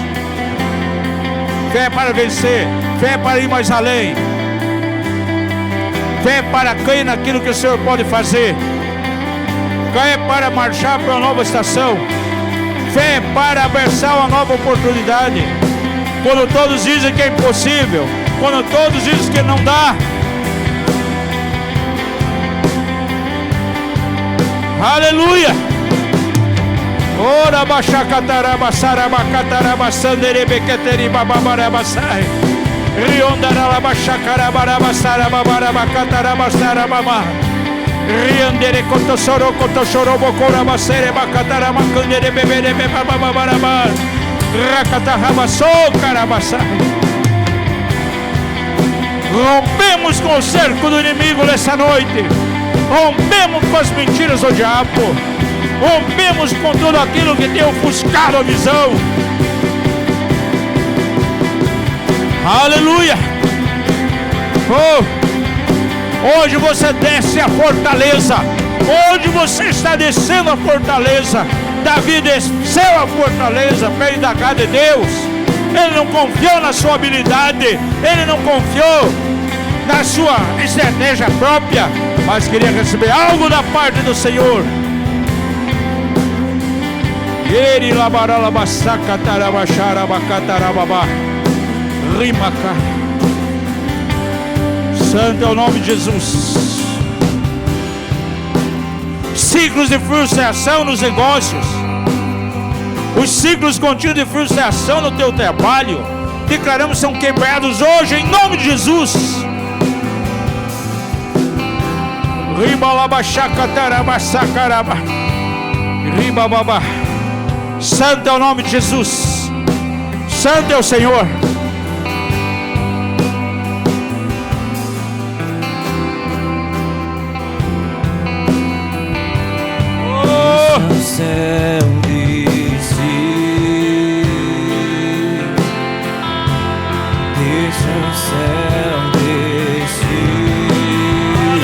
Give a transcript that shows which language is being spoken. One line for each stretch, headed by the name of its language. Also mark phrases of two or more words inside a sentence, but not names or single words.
Portuguese: Fé para vencer, fé para ir mais além, fé para crer naquilo que o Senhor pode fazer, fé para marchar para uma nova estação, fé para abraçar uma nova oportunidade. Quando todos dizem que é impossível, quando todos dizem que não dá, aleluia. Ora baixacataraba sarabacataraba sanderebequeteriba babarabasai riondaraba chacarabaraba sarababaraba sarabama riandere cotossoro cotossorobo coraba sereba catarama candere bebere bababaraba racataraba socarabasai. Rompemos com o cerco do inimigo nessa noite. Rompemos com as mentiras do diabo. Rompemos com tudo aquilo que tem ofuscado a visão. Aleluia. Oh, hoje você desce a fortaleza. Hoje você está descendo a fortaleza. Davi desceu a fortaleza para indagar de Deus. Ele não confiou na sua habilidade, ele não confiou na sua estratégia própria, mas queria receber algo da parte do Senhor. Ele labaralabasaca tarabacharabacatarababá rimaca. Santo é o nome de Jesus. Ciclos de frustração nos negócios, os ciclos contínuos de frustração no teu trabalho, declaramos são quebrados hoje em nome de Jesus. Ribalabachaca tarabasacaraba ribababa. Santo é o nome de Jesus. Santo é o Senhor. Oh, céu desci, deixa o céu descer.